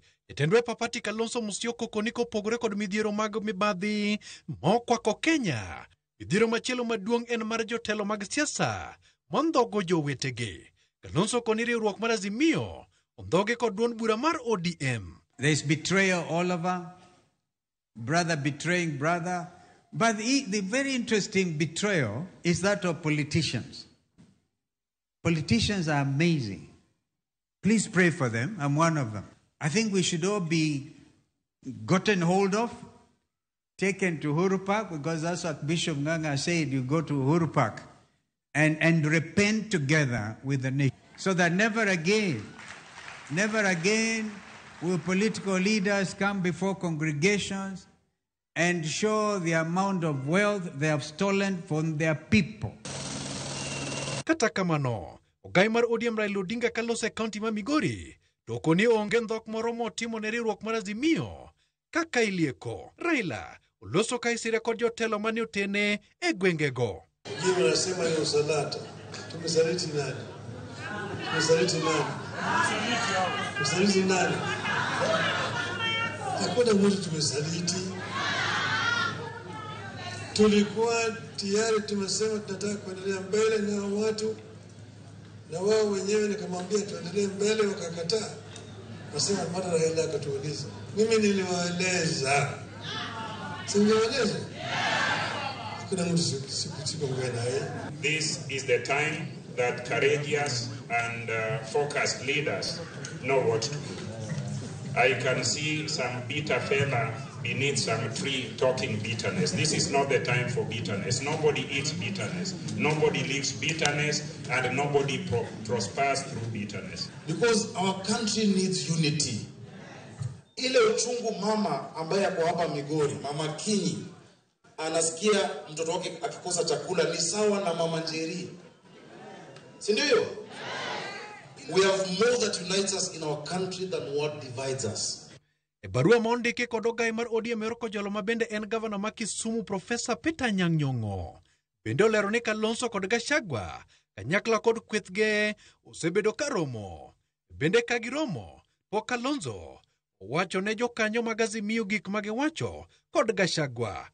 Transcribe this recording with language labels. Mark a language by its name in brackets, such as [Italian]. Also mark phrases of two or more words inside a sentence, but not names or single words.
[Luo (Kenya and Tanzania)] Jatend Papati Kalonzo Musyoka koniko pogore kod midhiero mag mibadhi mokwako Kenya. Midhiero machielo maduong' en mar jotelo mag siasa mondhogo jowetegi. Kalonzo koni riwruok mar Azimio ondhoge kod duond bura mar ODM. [English] There is betrayal all over, brother betraying brother. But the very interesting betrayal is that of politicians. Politicians are amazing. Please pray for them. I'm one of them. I think we should all be gotten hold of, taken to Uhuru Park, because that's what Bishop Nganga said, you go to Uhuru Park and repent together with the nation. So that never again will political leaders come before congregations and show the amount of wealth they have stolen from their people. [Luo (Kenya and Tanzania)] Kata kamano, ogai mar ODM Raila Odinga Kalonzo e kaunti ma Migori, to koni onge ndhok moro motimo ne riwruok mar Azimio. Kaka ilieko, Raila uloso kaisire kod jotelo mane otene e gwengego. [Swahili] Jima nasema ni usalata. Tumesaliti nani? Tumesaliti nani? Hakuna mtu tumesaliti. Tulikuwa tayari tumesema tunataka kuendelea mbele na watu, na wao wenyewe nikamwambia tuendelee mbele, wakakataa. Nasema mara Raila akatuuliza. Mimi niliwaeleza. [English] This is the time that courageous and focused leaders know what to do. I can see some bitter fella beneath some tree talking bitterness. This is not the time for bitterness. Nobody eats bitterness. Nobody lives bitterness, and nobody prospers through bitterness. Because our country needs unity. [Swahili] Ile uchungu mama ambaye ako hapa Migori, Mama Kinyi, anasikia mtoto wake akikosa chakula ni sawa na Mama Njeri. Si ndio? [English] We have more that unites us in our country than what divides us. [Luo (Kenya and Tanzania)] E barua mondike kod ogai mar ODM Eroko jolo mabende en gavana ma Kisumu Profesa Peter Anyang' Nyong'o. Bende olero ni Kalonzo kod Gachagua kanyakla kod kwethge osebedo karomo. Bende kagiromo po Kalonzo wacho ne jokanyo mag Azimio gik magiwacho kod Gachagua.